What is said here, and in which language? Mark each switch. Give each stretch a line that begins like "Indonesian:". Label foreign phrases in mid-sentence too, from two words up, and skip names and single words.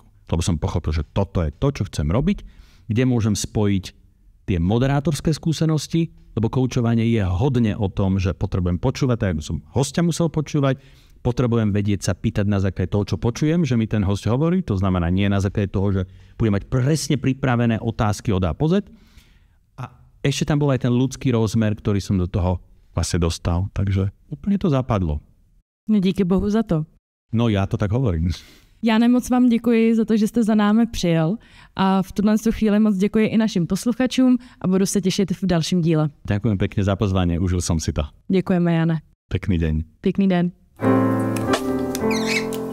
Slovak: Lebo som pochopil, že toto je to, čo chcem robiť, kde môžem spojiť tie moderátorské skúsenosti, lebo koučovanie je hodne o tom, že potrebujem počúvať, tak ako som hostia musel počúvať, potrebujem vedieť sa pýtať na základe toho, čo počujem, že mi ten host hovorí, to znamená nie na základe toho, že budem mať presne pripravené otázky od A po Z. A ešte tam bol aj ten ľudský rozmer, ktorý som do toho vlastne dostal, takže úplne to zapadlo.
Czech: No díky Bohu za to.
Slovak: No ja to tak hovorím.
Czech: Jáne, moc vám děkuji za to, že jste za námi přijel a v tuhle chvíli moc děkuji i našim posluchačům a budu se těšit v dalším díle.
Slovak: Ďakujem pekne za pozvanie, užil som si to.
Czech: Děkujeme, Jane.
Slovak: Pekný deň.
Czech: Pěkný den.